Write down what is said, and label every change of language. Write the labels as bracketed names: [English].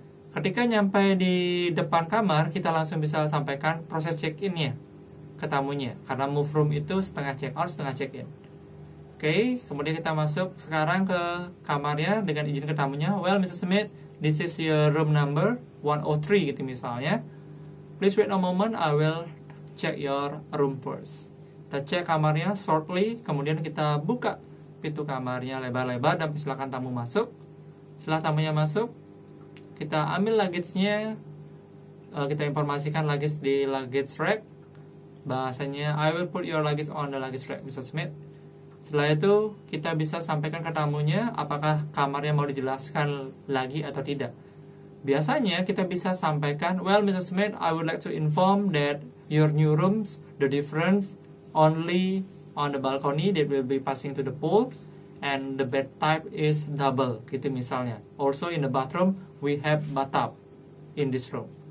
[Indonesian] Ketika nyampe di depan kamar, kita langsung bisa sampaikan proses check-in-nya ke tamunya, karena move room itu setengah check-out, setengah check-in. Oke, kemudian kita masuk sekarang ke kamarnya dengan izin ke tamunya. [English] Well, Mr. Smith, this is your room number 103 [Indonesian] gitu misalnya. [English] Please wait a moment, I will check your room first. [Indonesian] Kita cek kamarnya shortly, kemudian kita buka pintu kamarnya lebar-lebar dan silakan tamu masuk. Setelah tamunya masuk, kita ambil luggage-nya, kita informasikan luggage di luggage rack. Bahasanya, [English] I will put your luggage on the luggage rack, Mr. Smith. [Indonesian] Setelah itu, kita bisa sampaikan ke tamunya apakah kamarnya mau dijelaskan lagi atau tidak. Biasanya kita bisa sampaikan, [English] well, [Indonesian] Mr. [English] Smith, I would like to inform that your new rooms, the difference only on the balcony that will be passing to the pool, and the bed type is double, [Indonesian] gitu misalnya. [English] Also in the bathroom, we have bathtub in this room.